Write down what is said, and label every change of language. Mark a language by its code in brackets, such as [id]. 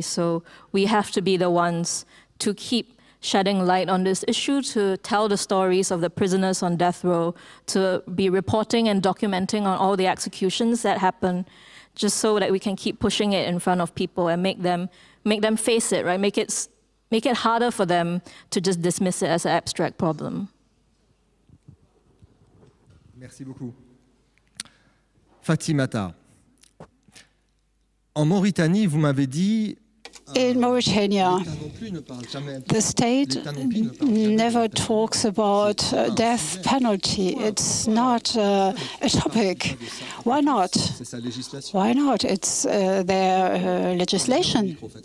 [en] So we have to be the ones to keep shedding light on this issue, to tell the stories of the prisoners on death row, to be reporting and documenting on all the executions that happen, just so that we can keep pushing it in front of people and make them face it, right? Make it harder for them to just dismiss it as an abstract problem. [fr] Merci beaucoup. Fatimata, en Mauritanie, vous m'avez dit [en] in Mauritania, the state never talks about death penalty. It's not a topic. Why not? Why not? It's their legislation.